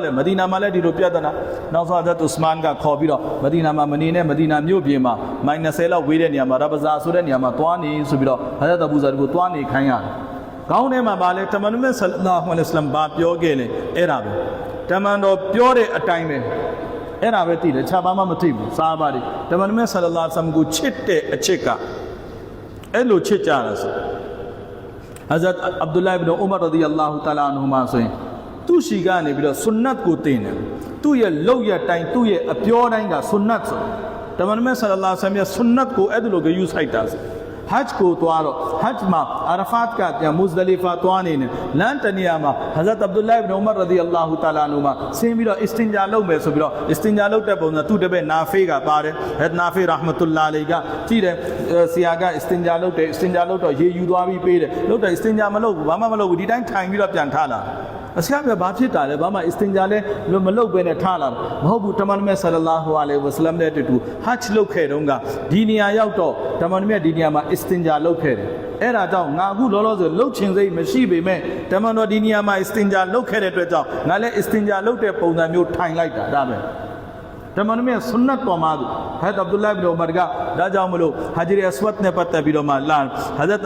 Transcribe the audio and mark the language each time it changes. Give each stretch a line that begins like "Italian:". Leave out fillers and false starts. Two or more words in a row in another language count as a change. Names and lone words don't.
Burmese: လေမဒီနာမှာလည်းဒီလိုပြဿနာနောက်ဆုံးဟာဇတ်ဥစမန်ကခေါ်ပြီးတော့မဒီနာမှာမနေနဲ့မဒီနာမြို့ပြင်မှာမိုင်20လောက်ဝေးတဲ့နေရာမှာရဘဇာဆိုတဲ့နေရာမှာသွားနေဆိုပြီးတော့ဟာဇတ်အဘူဇရကိုသွားနေခိုင်းရတယ်ခေါင်းထဲမှာပါလေတမန်တော်မြတ်ဆလ္လာဟူအလိုင်းဝါဆလမ်ဘာပြောခဲ့လဲအဲ့ဒါပဲတမန်တော်ပြောတဲ့အတိုင်းပဲအဲ့ဒါပဲသိတယ်ခြားပါမှမသိဘူးစာပါတွေတမန်တော်မြတ်ဆလ္လာဟူအလိုင်းဝါဆလမ်ကိုချစ်တဲ့အချစ်ကအဲ့လိုချစ်ကြတာဆို Hazrat Abdullah ibn Umar
Arabic: رضي الله تعالى عنهما
Burmese: ဆိုရင်သူ့ရှိကနေပြီးတော့ဆွန်နတ်ကိုတင်တယ်သူ့ရဲ့လောက်ရတိုင်းသူ့ရဲ့အပြောတိုင်းကဆွန်နတ်ဆိုတမန်တော်မြတ်ဆလ္လာလဟ်အလိုင်းဝါဆလမ်ရဲ့ဆွန်နတ်ကိုအဲ့ဒါလိုဂယူးဆိုင်တာဆိုဟဂျ်ကိုသွားတော့ဟဂျ်မှာအာရဖတ်ကပြန်မုဇဒလီဖာ သွားနေတယ်လမ်းတနေရာမှာဟဇရတ်အဗ်ဒူလာ ibn Umar
Arabic: رضي الله تعالى عنهما
Burmese: ဆင်းပြီးတော့အစ္စတင်ဂျာလုပ်မယ်ဆိုပြီးတော့အစ္စတင်ဂျာလုပ်တဲ့ပုံစံသူ့တပည့်နာဖေးကပါတယ်ဟက်နာဖေးရာဟ်မတ်တူလာအလိုင်က ကြည့်တယ်ဆရာကအစ္စတင်ဂျာလုပ်တယ်အစ္စတင်ဂျာလုပ်တော့ရေယူသွားပြီးပေးတယ်လုပ်တယ်အစ္စတင်ဂျာမလုပ်ဘူးဘာမှမလုပ်ဘူးဒီတိုင်းထိုင်ပြီးတော့ပြန်ထားလာအဆရာက ဘာဖြစ်တာလဲဘာမှအစ္စတင်ဂျာလဲမလုပ်ဘဲနဲ့ထားလာမဟုတ်ဘူးတမန်တော်မြတ်ဆလ္လာဟူအလိုင်ဝါဆလမ်နဲ့တူဟဂျ်လုပ်ခဲ့တုန်းကဒီနေရာရောက်တော့တမန်တော်မြတ်ဒီနေရာမှာအစ္စတင်ဂျာလုပ်ခဲ့တယ်အဲ့ဒါကြောင့်ငါအခုလောလောဆယ်လှုပ်ချင်စိတ်မရှိပေမဲ့တမန်တော်ဒီနေရာမှာအစ္စတင်ဂျာလုပ်ခဲ့တဲ့အတွက်ကြောင့်ငါလည်းအစ္စတင်ဂျာလုပ်တဲ့ပုံစံမျိုးထိုင်လိုက်တာဒါပဲတမန်တော်မြတ်ဆွန်နတ်ပေါ်မှာဟဇရတ်အဗ်ဒူလာibn Umar ကဒါကြောင့်မလို့ဟဂျ်အစဝတ်နဲ့ပတ်သက်ပြီးတော့မှလာဟဇရတ်